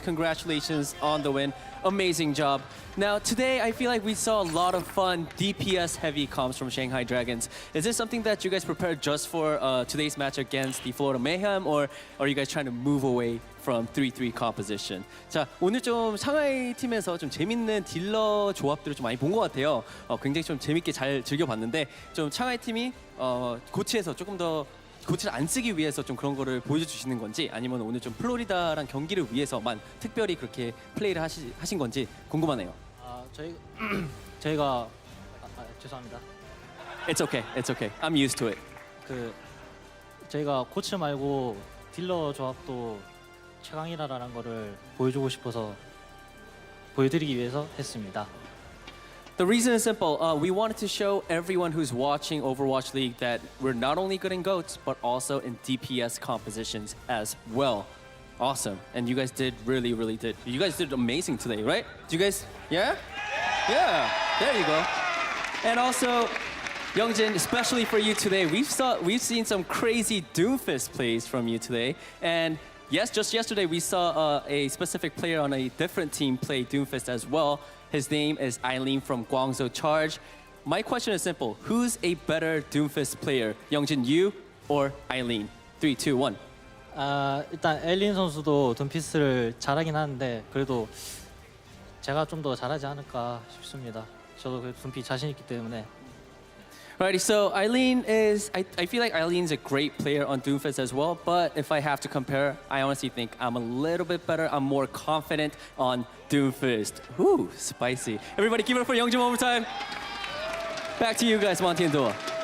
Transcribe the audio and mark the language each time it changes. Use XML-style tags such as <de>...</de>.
<en>Congratulations on the win. Amazing job. Now, today, I feel like we saw a lot of fun DPS-heavy comps from Shanghai Dragons. Is this something that you guys prepared just for today's match against the Florida Mayhem, or are you guys trying to move away from 3-3 composition?</en> <ko>자, 오늘 좀 샹하이 팀에서 좀 재밌는 딜러 조합들을 좀 많이 본 것 같아요. 굉장히 좀 재밌게 잘 즐겨봤는데, 좀 샹하이 팀이 고치에서 조금 더 고치를 안 쓰기 위해서 좀 그런 거를 보여주시는 건지, 아니면 오늘 좀 플로리다랑 경기를 위해서만 특별히 그렇게 플레이를 하신 건지 궁금하네요. 저희가 죄송합니다.</ko> <en>It's okay. It's okay. I'm used to it.</en> <ko>저희가 코치 말고 딜러 조합도 최강이라는 거를 보여주고 싶어서 보여드리기 위해서 했습니다.</ko> <en>The reason is simple. We wanted to show everyone who's watching Overwatch League that we're not only good in GOATs, but also in DPS compositions as well. Awesome. And you guys did really, really did. You guys did amazing today, right? Do you guys, yeah? Yeah, there you go. And also, Youngjin, especially for you today, we've seen some crazy Doomfist plays from you today. And Yes, just yesterday we saw a specific player on a different team play Doomfist as well. His name is Eileen from Guangzhou Charge. My question is simple. Who's a better Doomfist player? Youngjin, you or Eileen? 3, 2, 1.</en> <ko>일단 엘린 선수도 둠피스를 잘하긴 하는데 그래도 제가 좀 더 잘하지 않을까 싶습니다. 저도 그 둠피 자신 있기 때문에.</ko> <en>Alrighty, so Eileen is, I feel like Eileen's a great player on Doomfist as well, but if I have to compare, I honestly think I'm a little bit better. I'm more confident on Doomfist. Ooh, spicy. Everybody give it up for Youngjin one more time. Back to you guys, Monty and Dua.</en>